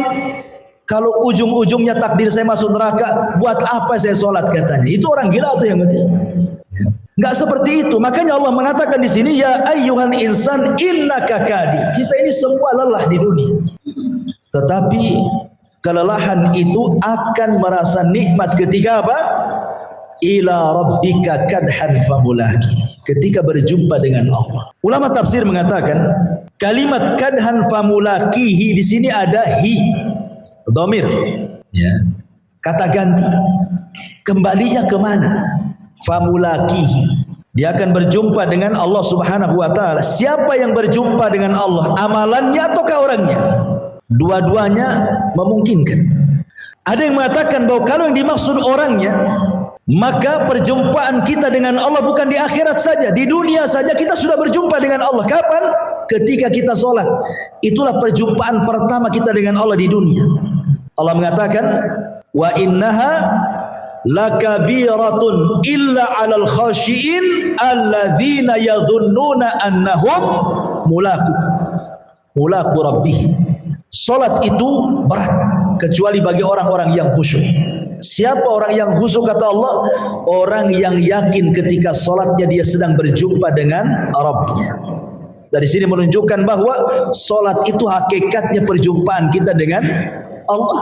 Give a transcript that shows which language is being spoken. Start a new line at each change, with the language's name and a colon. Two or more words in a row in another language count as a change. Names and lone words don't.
Indonesian: Kalau ujung-ujungnya takdir saya masuk neraka, buat apa saya solat katanya? Itu orang gila tuh yang ngerti. Enggak seperti itu. Makanya Allah mengatakan di sini,
Arabic: يا أيها الإنسان إنك كادح.
Indonesian: Kita ini semua lelah di dunia. Tetapi kelelahan itu akan merasa nikmat ketika apa?
Arabic: إلى ربك كدحا فملاقيه.
Indonesian: Ketika berjumpa dengan Allah. Ulama tafsir mengatakan kalimat
Arabic: كدحا فملاقيه
Indonesian: di sini ada hi, dhamir, ya, kata ganti. Kembalinya kemana? Famulakihi. Dia akan berjumpa dengan Allah
Arabic: سبحانه وتعالى.
Indonesian: Siapa yang berjumpa dengan Allah? Amalannya ataukah orangnya? Dua-duanya memungkinkan. Ada yang mengatakan bahwa kalau yang dimaksud orangnya, maka perjumpaan kita dengan Allah bukan di akhirat saja, di dunia saja kita sudah berjumpa dengan Allah. Kapan? Ketika kita sholat. Itulah perjumpaan pertama kita dengan Allah di dunia. Allah mengatakan,
Arabic: وإنها لكبيرة إلا على الخاشعين الذين يظنون أنهم ملاقو ربهم.
Indonesian: Salat itu berat kecuali bagi orang-orang yang khusyuk. Siapa orang yang khusyuk kata Allah? Orang yang yakin ketika salatnya dia sedang berjumpa dengan Rabbnya. Dari sini menunjukkan bahwa salat itu hakikatnya perjumpaan kita dengan Allah.